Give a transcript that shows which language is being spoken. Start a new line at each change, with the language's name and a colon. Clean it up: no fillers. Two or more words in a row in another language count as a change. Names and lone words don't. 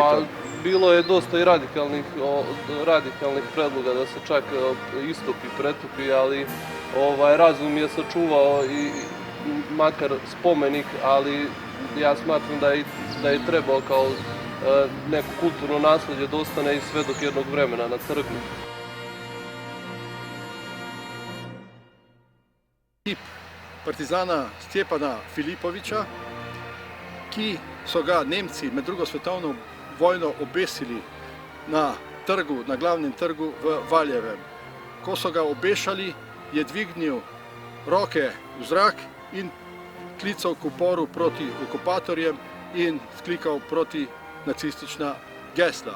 Serbian: Pa bilo je dosta i radikalnih predloga da se čak istopi, pretupi, ali razum je sačuvao i makar spomenik, ali ja smatram da je trebao kao neko kulturno nasledđe da ostane i sve dok jednog vremena na trgu.
Slovenian: Kip partizana Stjepana Filipovića, ki so ga Nemci med drugo svetovno vojno obesili na glavnem trgu v Valjevem. Ko so ga obešali, je dvignil roke v zrak in klical k uporu proti okupatorjem in sklikal proti nacistična gesla.